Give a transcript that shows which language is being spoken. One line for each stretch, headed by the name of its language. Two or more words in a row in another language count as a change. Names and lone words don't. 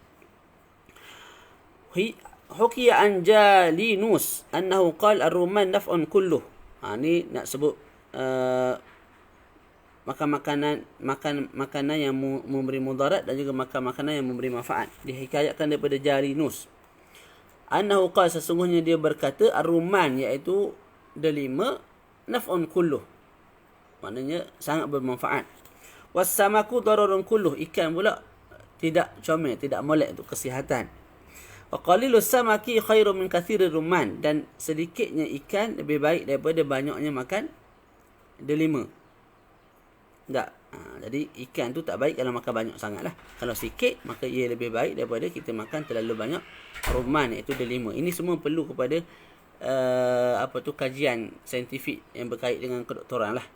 Arabic: حكي عن جالينوس أنه قال الرمان نافع كله.
Malay: Ni nak sebut makanan yang memberi mudarat dan juga makanan yang memberi manfaat. Dihikayatkan daripada Jalinus.
Arabic: أنه قال,
Malay: sesungguhnya dia berkata, ar-rumman, iaitu delima,
Arabic: نافع كله,
Malay: maknanya sangat bermanfaat.
Arabic: والسمك ضار كله,
Malay: ikan pula tidak comel, tidak molek untuk kesihatan.
Arabic: وقليل السمك خير من كثير الرمان,
Malay: dan sedikitnya ikan lebih baik daripada banyaknya makan delima. Tak. Jadi ikan tu tak baik kalau makan banyak sangat lah. Kalau sikit, maka ia lebih baik daripada kita makan terlalu banyak rumman, iaitu delima. Ini semua perlu kepada kajian saintifik yang berkait dengan kedoktoran lah.